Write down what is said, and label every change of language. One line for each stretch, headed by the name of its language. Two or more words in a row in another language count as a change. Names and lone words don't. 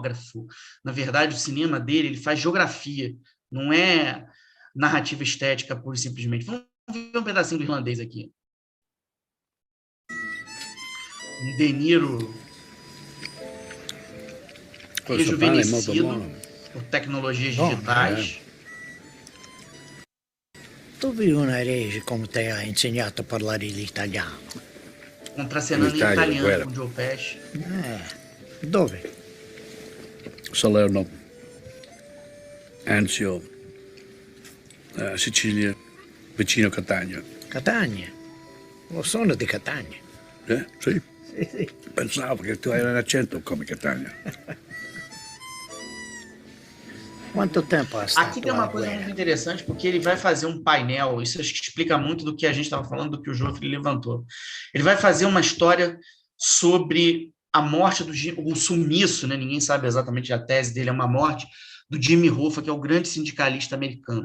Portuguese: Na verdade, o cinema dele ele faz geografia, não é narrativa estética, pura e simplesmente. Vamos ver um pedacinho do irlandês aqui. Um De Niro rejuvenescido por tecnologias digitais.
Italian: Dove una rege come te ha insegnato a parlare l'italiano?
Portuguese: Contracenando em italiano com Joe Pesci.
Italian: Dove? Salerno, Anzio, Sicilia, vicino Catania. Catania? Lo sono di Catania. Sì? Sì. Pensavo che tu hai un accento come Catania. Quanto tempo ha stato
Portuguese: Aqui tem uma coisa muito interessante, porque ele vai fazer um painel, isso acho que explica muito do que a gente estava falando, do que o Joffre levantou. Ele vai fazer uma história sobre a morte o sumiço, né? Ninguém sabe exatamente, a tese dele é uma morte, do Jimmy Hoffa, que é o grande sindicalista americano.